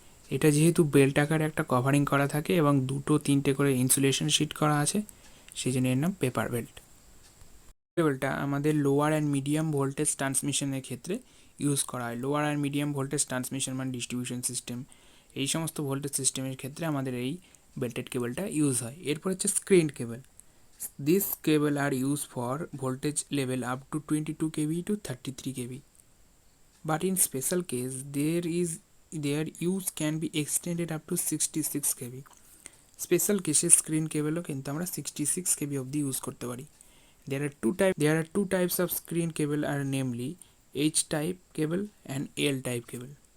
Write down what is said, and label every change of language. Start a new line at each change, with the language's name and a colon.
Bangla: এটা যেহেতু বেল্ট আকারে একটা কভারিং করা থাকে এবং 2-3টে করে ইনসুলেশন শিট করা আছে, সেই জন্য এর নাম পেপার বেল্ট। কেবলটা আমাদের লোয়ার অ্যান্ড মিডিয়াম ভোল্টেজ ট্রান্সমিশনের ক্ষেত্রে ইউজ করা হয়। Lower and medium voltage transmission মানে ডিস্ট্রিবিউশন সিস্টেম, এই সমস্ত ভোল্টেজ সিস্টেমের ক্ষেত্রে আমাদের এই বেল্টেড কেবলটা ইউজ হয়। এরপর হচ্ছে screen cable.
English: This cable are use for voltage level up to 22 kV to 33 kV, but in special case their use can be extended up to 66 kV.
Bangla: Special কেসে স্ক্রিন কেবলও কিন্তু আমরা 66 kV অবধি use করতে পারি।
English: There are two types of screen cable are namely H-type cable and L-type cable.